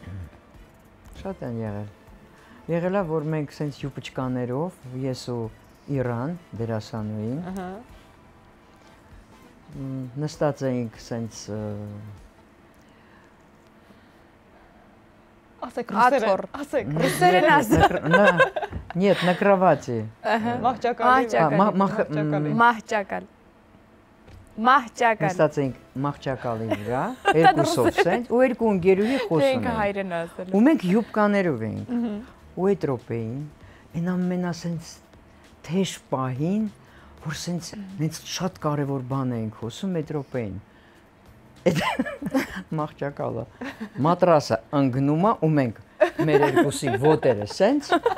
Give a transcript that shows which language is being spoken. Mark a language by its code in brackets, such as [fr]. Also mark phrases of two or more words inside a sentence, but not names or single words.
[hy] Շատ են եղել։ Եղել է որ մենք սենց յուպչկաներով, ես ու Իրան դերասանուին, նստած էինք սենց ասեք ռուսերեն, ասեք Ռուսերեն ասեք։ [ru] Нет, на кровати։ [hy] Մահճակալ։ Նստած էինք մահճակալի վրա, երկուսով սենց, ու երկու ընկերուհի խոսում Մենք էին։ հայրեն ասել։ Ու մենք յուպկաներով էինք։ Ու այդ րոպեին, այն ամենասենց թեժ պահին, որ սենց նենց շատ կարևոր բան էինք խոսում այդ րոպեին։ Այդ մահճակալը մատրասը ընկնում է ու մենք մեր երկուսի ոտերը սենց